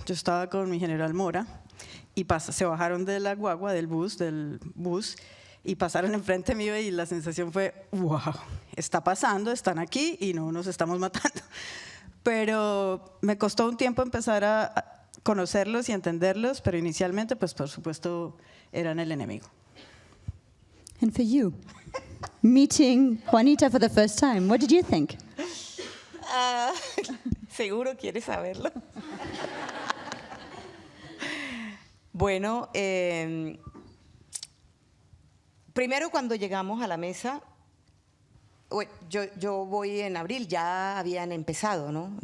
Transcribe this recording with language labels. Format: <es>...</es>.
<es>Yo estaba con mi general Mora y se bajaron de la guagua, del bus, y pasaron enfrente mío y la sensación fue, wow, está pasando, están aquí y no nos estamos matando. Pero me costó un tiempo empezar a conocerlos y entenderlos, pero inicialmente, pues por supuesto, eran el enemigo.</es> <en>And for you, meeting Juanita for the first time, what did you think?</en> <es>¿Seguro quieres saberlo? Bueno, primero cuando llegamos a la mesa, yo voy en abril, ya habían empezado, ¿no?</es>